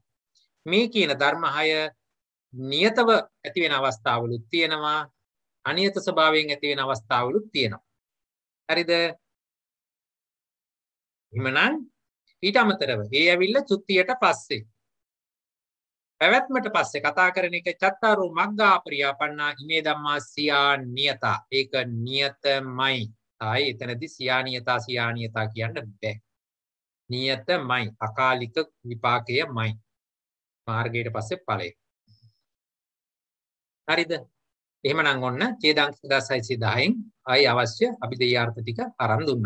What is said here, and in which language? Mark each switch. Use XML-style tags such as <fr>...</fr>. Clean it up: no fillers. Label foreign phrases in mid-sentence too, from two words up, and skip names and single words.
<si>මේ කියන ධර්ම 6 නියතව ඇති වෙන අවස්ථාවලුත් තියෙනවා. අනියත ස්වභාවයෙන් ඇති වෙන අවස්ථාවලුත් තියෙනවා. හරිද? එහෙමනම් ඊට අමතරව ඒ ඇවිල්ලා චුත්තියට පස්සේ පැවැත්මට පස්සේ කතා කරන එක</si> <pi>චත්තාරෝ මග්ගා අපරියාපන්නා ඉමේ ධම්මා සියානියතා.</pi> <si>ඒක නියතමයි. ආයි එතනදී සියානියතා කියන්න බෑ. නියතමයි. අකාලික විපාකයමයි. මාර්ගයට පස්සේ ඵලය. හරිද? එහෙමනම් ඔන්න ඡේදාංක 1610න් ආයි අවශ්‍ය අභිධේයාර්ථ ටික අරන් දුන්නා.</si>